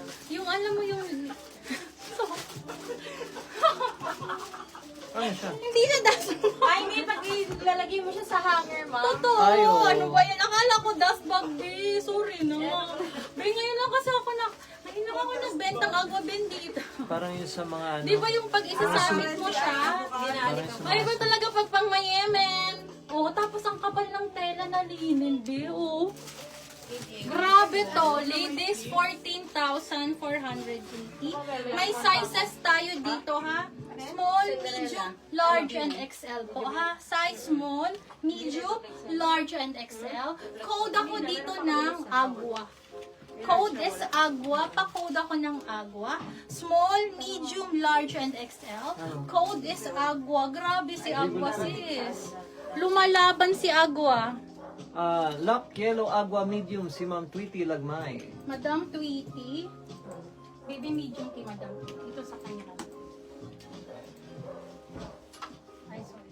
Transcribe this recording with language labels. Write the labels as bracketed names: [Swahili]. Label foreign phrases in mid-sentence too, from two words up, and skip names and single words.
[Filipino] Yung alam mo yung... Ano siya? Hindi siya dust bag. Ay, hindi. Pag ilalagay mo siya sa hanger, ma'am. Totoo. Ay, oo. Ano ba yan? Akala ko dust bag, be. Sorry na. Be, ngayon lang kasi ako ngayon lang ako nagbentang agua bendita. Parang yung sa mga ano. Di ba yung pag isasabit mo siya? Ay, ba talaga pag pang mayemen? Oo, tapos ang kapal ng tela na linen, be. Oo. Grabe to. Ladies, 14,480. May sizes tayo dito, ha? [English] Small, medium, large, and XL po, ha? Size small, medium, large, and XL. [Filipino] Code ako dito ng Agua. [English] Code is Agua. [Filipino] Pa-code ako ng Agua. [English] Small, medium, large, and XL. Code is Agua. [Filipino] Grabe si Agua, sis. Lumalaban si Agua. Lock yellow agua medium si Ma'am Tweety Lagmay. Madam Tweety. Baby medium kay Madam Tweety. Ito sa kanya. Ay, sorry.